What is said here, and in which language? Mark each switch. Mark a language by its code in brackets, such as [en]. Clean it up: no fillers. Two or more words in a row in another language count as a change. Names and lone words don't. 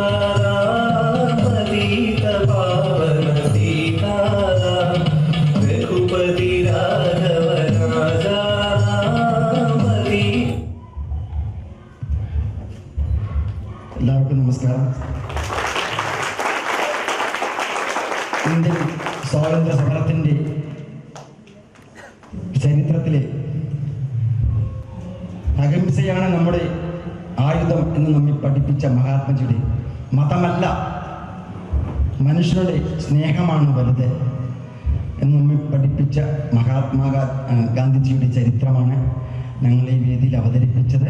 [hi] राम पतित पावन सीताराम रघुपति राघव राजा राम पतित [ml] എല്ലാവർക്കും നമസ്കാരം. ഇന്ത്യൻ സ്വാതന്ത്ര്യ സമരത്തിൻ്റെ ചരിത്രത്തിലെ അഹിംസയാണ് നമ്മുടെ ആയുധം എന്ന് നമ്മെ പഠിപ്പിച്ച മഹാത്മജിയുടെ മതമല്ല, മനുഷ്യരുടെ സ്നേഹമാണ് വലുത് എന്ന് നമ്മെ പഠിപ്പിച്ച ഗാന്ധിജിയുടെ ചരിത്രമാണ് ഞങ്ങൾ ഈ വേദിയിൽ അവതരിപ്പിച്ചത്.